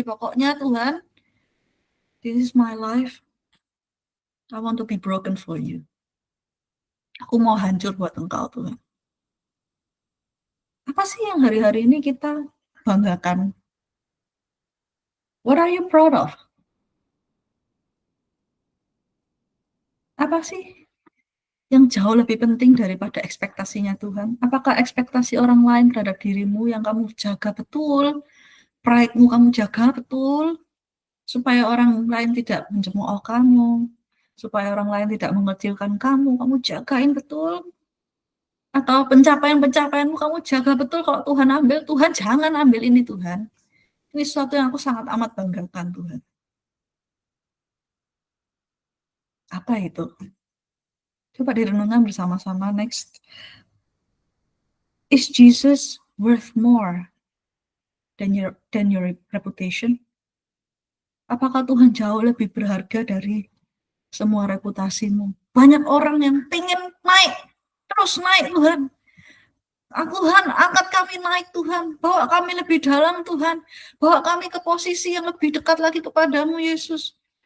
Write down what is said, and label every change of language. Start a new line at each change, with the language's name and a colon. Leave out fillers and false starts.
Indonesian: Pokoknya Tuhan,
English: this is my life, I want to be broken for you.
Indonesian: Aku mau hancur buat engkau, Tuhan. Apa sih yang hari-hari ini kita banggakan?
English: What are you proud of?
Indonesian: Apa sih yang jauh lebih penting daripada ekspektasinya Tuhan? Apakah ekspektasi orang lain terhadap dirimu yang kamu jaga betul, pride-mu kamu jaga betul, supaya orang lain tidak mencemooh kamu, supaya orang lain tidak mengecilkan kamu jagain betul? Atau pencapaian-pencapaianmu kamu jaga betul, kalau Tuhan ambil, Tuhan jangan ambil ini Tuhan. Ini sesuatu yang aku sangat amat banggakan Tuhan. Apa itu? Coba direnungkan bersama-sama. Next.
English: Is Jesus worth more than your reputation?
Indonesian: Apakah Tuhan jauh lebih berharga dari semua reputasimu? Banyak orang yang pengen naik, terus naik Tuhan. Tuhan, angkat kami naik Tuhan. Bawa kami lebih dalam Tuhan. Bawa kami ke posisi yang lebih dekat lagi kepadamu Yesus.